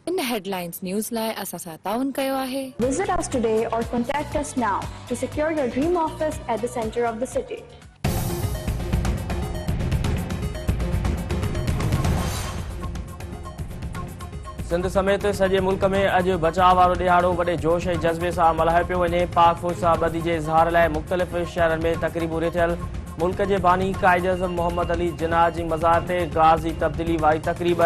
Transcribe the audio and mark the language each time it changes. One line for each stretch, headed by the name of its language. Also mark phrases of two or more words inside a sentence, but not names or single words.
Sindhi: हेडलाइंस न्यूज़ लाइ असां सां ताउन कयो आहे।
English: Visit us today or contact us now to secure your dream office at the center of the city.
Sindhi: सिंध समेत सॼे मुल्क में अॼु बचाव वारो ॾियारो वॾे जोश ऐं जज़्बे सां मल्हायो पियो वञे। पाक फ़ौज सां ॿधी जे इज़हार लाइ मुख़्तलिफ़ शहरनि में तक़रीबूं रिथियल। मुल्क जे बानी क़ाइद आज़म मोहम्मद अली जिन्ना जी मज़ार ते गाज़ी तब्दीली वारी तक़रीब।